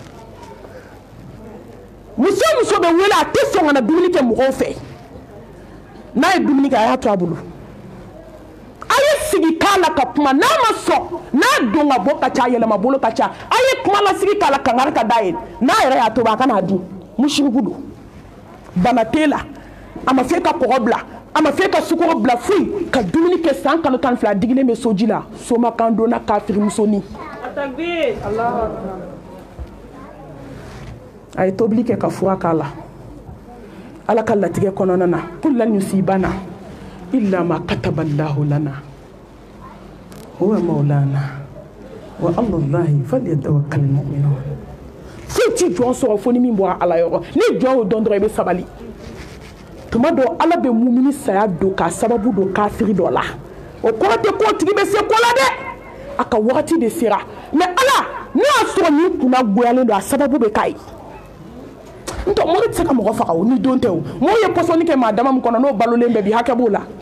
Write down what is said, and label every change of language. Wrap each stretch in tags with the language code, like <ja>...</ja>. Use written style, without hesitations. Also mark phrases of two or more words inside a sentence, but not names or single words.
<bm>muso bɛ wele a tɛ sɔn ka na dumuni kɛ mɔgɔw fɛ n'a ye dumuni kɛ a y'a to a bolo a ye sigi k'a la ka kuma n'a ma sɔn n'a don ka bɔ ka ca yɛlɛma bolo ka ca a ye kuma lasigi k'a la kangari ka d'a ye n'a yɛrɛ y'a tobi a ka n'a dun mushriku don bana t'e la a ma fɛ ka kɔgɔ bila a ma fɛ ka sukɔrɔ bila foyi ka dumuni kɛ san kalo 12 a digilen bɛ soji la somakan donna kafiri musonin a ye tobili kɛ ka fura k'a la ala ka latigɛ kɔnɔna na</bm> <ar>قل لن يصيبنا إلا ما كتب الله لنا هو مولانا وعلى الله فليتوكل المؤمنون</ar> <bm>foyi ti jɔn sɔrɔ fo ni min bɔra ala yɔrɔ ni jɔn y'o dɔn dɔrɔn i bɛ sabali tuma dɔ ala bɛ mumini saya don k'a sababu don kafiri dɔ la o kɔrɔ tɛ ko tigi bɛ se ko la dɛ a ka wagati de sera mɛ ala ne y'a sɔrɔ nin kunna goyalen don a sababu bɛ k'a ye n tɛ mɔgɔ tɛ se ka mɔgɔ faga o ni don tɛ o mɔgɔ ye pɔsɔnni kɛ maa dama min kɔnɔ n'o balolen bɛɛ bi hakɛ b'o la</bm>